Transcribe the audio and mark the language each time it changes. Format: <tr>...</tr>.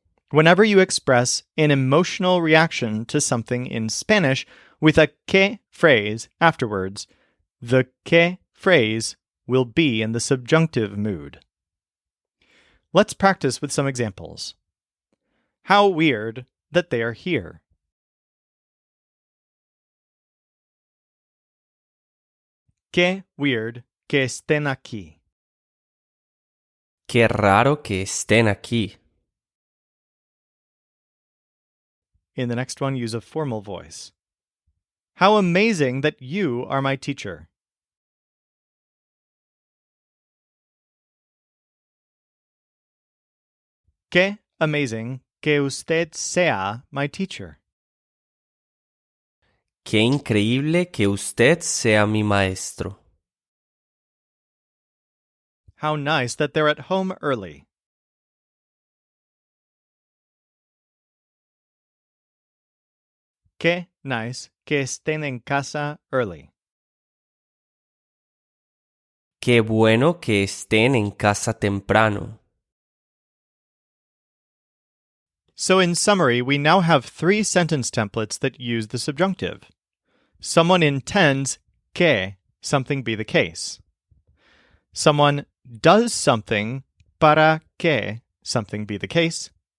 <en>Whenever you express an emotional reaction to something in Spanish with a que phrase afterwards, the que phrase will be in the subjunctive mood. Let's practice with some examples. How weird that they are here.</en> <es>Qué</es> <en>weird</en> <es>que estén aquí. Qué raro que estén aquí.</es> <en>In the next one, use a formal voice. How amazing that you are my teacher.</en> <es>Qué</es> <en>amazing</en> <es>que usted sea</es> <en>my teacher.</en> <es>Qué increíble que usted sea mi maestro.</es> <en>How nice that they're at home early.</en> <es>Qué</es> <en>nice</en> <es>que estén en casa</es> <en>early.</en> <es>Qué bueno que estén en casa temprano.</es> <en>So in summary, we now have 3 sentence templates that use the subjunctive. Someone intends</en> <es>que</es> <en>something be the case. Someone does something</en> <es>para que</es> <en>something be the case.</en>